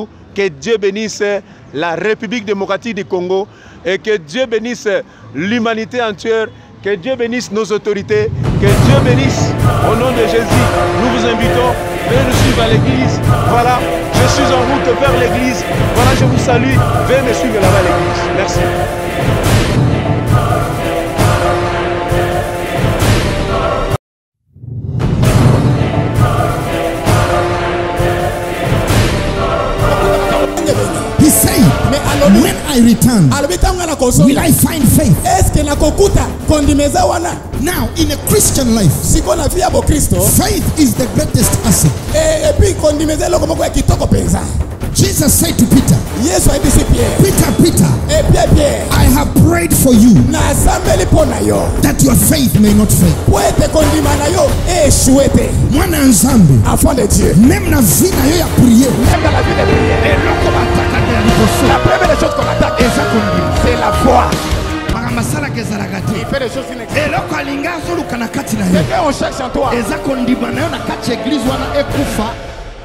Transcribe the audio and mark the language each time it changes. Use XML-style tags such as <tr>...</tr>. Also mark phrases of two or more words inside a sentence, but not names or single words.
<fr>Que Dieu bénisse la République démocratique du Congo et que Dieu bénisse l'humanité entière. Que Dieu bénisse nos autorités. Que Dieu bénisse au nom de Jésus. Nous vous invitons. Veuillez nous suivre à l'église. Voilà, je suis en route vers l'église. Voilà, je vous salue. Veuillez me suivre là-bas à l'église. Merci.</fr> <en>He said, when I return, will I find faith? Now, in a Christian life, faith is the greatest asset. Jesus said to Peter, Peter, I have prayed for for you</en> <ln>nasambeli mpo na yo</ln> <en>that your faith may not fail.</en> <ln>po ete kondima na yo eshue te. Mwana nzambe,</ln> <fr>enfant de Dieu,</fr> <ln>même na vie na yo ya prier,</ln> <fr>même dans la vie de prière, la première chose qu'on attaque, c'est la foi. Il fait des choses inexplicables. C'est qu'on cherche en toi.</fr>